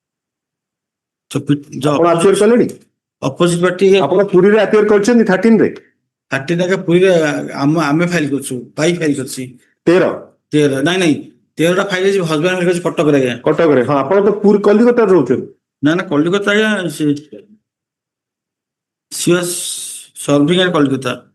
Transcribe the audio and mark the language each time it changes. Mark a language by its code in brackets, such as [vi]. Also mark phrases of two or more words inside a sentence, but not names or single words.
[or] ଆପଣ ଆପ୍ଲାଏ କଲେଣି? [en] opposite party [or] ଆପଣ ପୁରୀରେ appear କରିଛନ୍ତି 13 ରେ 13 ଆଗେ ପୁରୀରେ ଆମେ ଫାଇଲ କରୁଛୁ, ୱାଇଫ ଫାଇଲ କରିଛି 13 ନାଇଁ 13ଟା ଫାଇଲ ହେଇଛି, ହଜବେଣ୍ଡ ଫାଇଲ କରିଛି କଟକରେ ଆଜ୍ଞା। କଟକରେ। ହଁ, ଆପଣ ତ ପୁରୀ କଲିକତାରେ ରହୁଛନ୍ତି। ନା କଲିକତା ଆଜ୍ଞା, [en] she was serving at କଲିକତା।